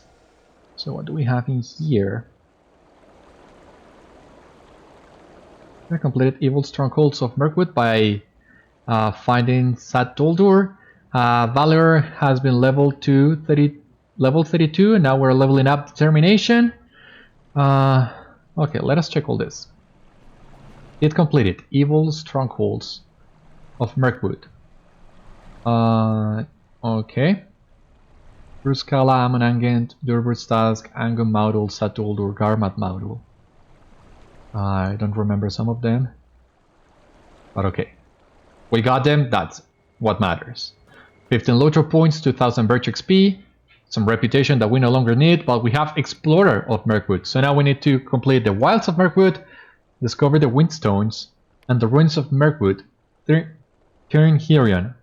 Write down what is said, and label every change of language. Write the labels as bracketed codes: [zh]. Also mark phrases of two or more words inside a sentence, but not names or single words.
[en] So what do we have in here? I completed evil strongholds of Mirkwood by finding Sâd Doldúr. Valor has been leveled to level 32, and now we're leveling up determination. Okay, let us check all this. It completed evil strongholds of Mirkwood. Okay. Bruskala, Amanangent, Durbur's Task, Angum-maudhul, Sâd Doldúr, Garmat-maudhul. I don't remember some of them. But okay. We got them, that's what matters. 15 LOTRO points, 2000 Birch XP, some reputation that we no longer need, but we have Explorer of Mirkwood. So now we need to complete the Wilds of Mirkwood, discover the Windstones, and the Ruins of Mirkwood, Himeinior.